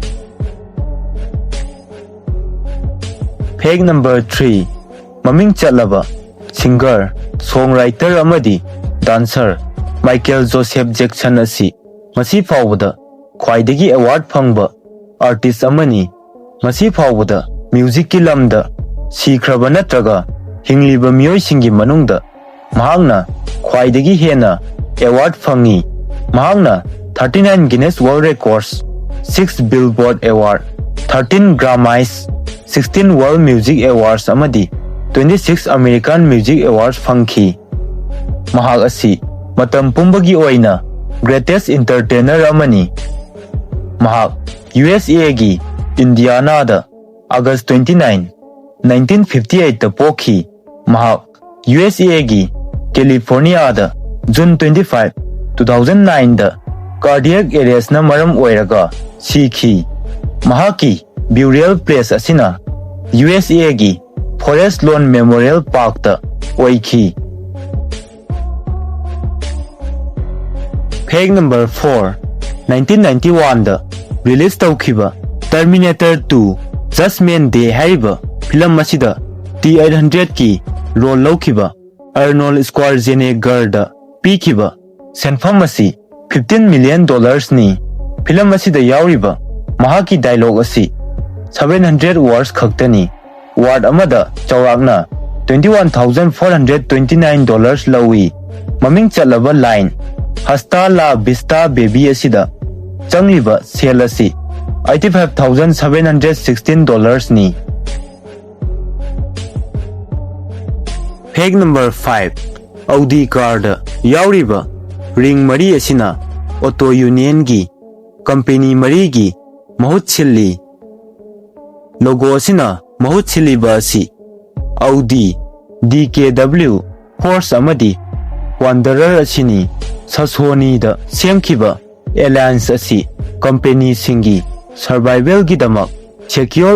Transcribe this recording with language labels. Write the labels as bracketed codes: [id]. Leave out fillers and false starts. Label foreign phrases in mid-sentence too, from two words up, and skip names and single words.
[en] Fact number 3 [mni] maming chatlaba [en] singer songwriter [mni] amadi dancer Michael Joseph Jackson asi masi phawbada Khwaidagi award phangba artist amani masi phawbada music ki lamda sikraba natraga hingliba miyoi singi manungda mahangna Khwaidagi hena award phangi mahangna 39 Guinness World Records 6 Billboard Award 13 Grammys 16 World Music Awards amadi 26 American Music Awards phangki mahak asi matam pumbagi oina [en] greatest entertainer [mni] amani mahak USA gi Indiana da August 29 1958 da pokhi mahak USA gi California da June 25 2009 da [en] cardiac arrest [mni] na maram oiraga sikhi mahaki [en] burial place [mni] asina USA gi Forest Lawn Memorial Park da oikhi. [en] Fact number 4 [mni] 1991 da release tawkhiba Terminator 2 Judgment Day haiba film asida T800 ki role lawkhiba Arnold Schwarzenegger da pikhiba senfam asi $15 million ni film asida yauriba mahaki dialogue asi 700 words khaktani word amada chawrakna $21,429 lawi maming chatlaba line [es] Hasta la vista baby [mni] asida changliba sale asi $85,716 ni. [en] Fact number 5 [mni] Audi car da yauriba ring mari asina auto union gi company mari gi mahut chilli logo asina mahut chilli ba asi Audi DKW Horse amadi Wanderer asini Sasoni da semkiba alliance asi company singi survival gi damak secure